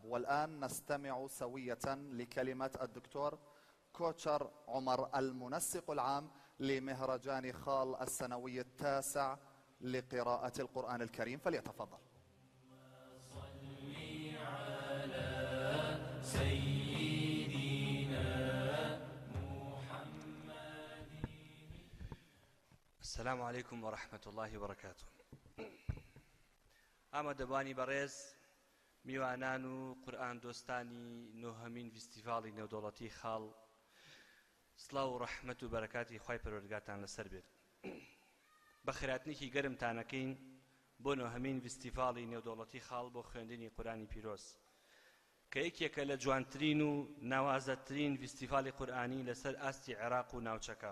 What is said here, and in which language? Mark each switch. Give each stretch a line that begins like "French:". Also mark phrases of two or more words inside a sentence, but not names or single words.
Arabic: والآن نستمع سوية لكلمة الدكتور كوتشر عمر المنسق العام لمهرجان خال السنوي التاسع لقراءة القرآن الكريم، فليتفضل. السلام عليكم ورحمة الله وبركاته.
Central Kurdish: ئامادەبانی بەڕێز میوانان و قورئان دۆستانی نۆهەمین فستیڤاڵی نێودەوڵەتی خاڵ، سڵاو و ڕەحمەت و بەرەکاتی خوای پەروەردگارتان لەسەر بێت. بە خێراتنێکی گەرمتانەکەین بۆ نۆهەمین فستیڤاڵی نێودەوڵەتی خاڵ بۆ خوێندنی قورئانی پیرۆز کە یەکێکە لە جوانترین و ناوازەترین فستیڤاڵی قورئانی لەسەر ئاستی عێراق و ناوچەکە.